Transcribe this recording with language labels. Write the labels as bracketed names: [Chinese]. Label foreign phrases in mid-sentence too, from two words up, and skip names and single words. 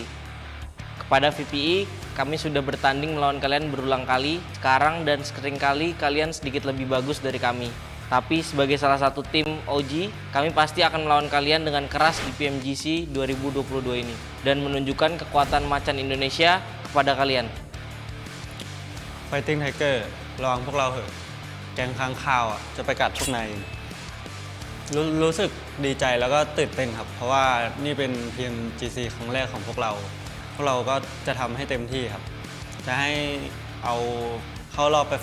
[Indonesian] Kepada VPE, kami sudah bertanding melawan kalian berulang kali. Sekarang dan seringkali kalian sedikit lebih bagus dari kami. Tapi sebagai salah satu tim OG, kami pasti akan melawan kalian dengan keras di PMGC 2022 ini. Dan menunjukkan kekuatan macan Indonesia kepada kalian. [Thai] Fighting Tiger ระวังพวกเราเหอะแกงค้างคาวจะไปกัดพวกนายรู้สึกดีใจแล้วก็ตื่นเต้นครับเพราะว่านี่เป็น PMGC ครั้งแรกของพวกเราก็จะทำให้เต็มที่ครับจะให้เอาเข้ารอบไปไฟ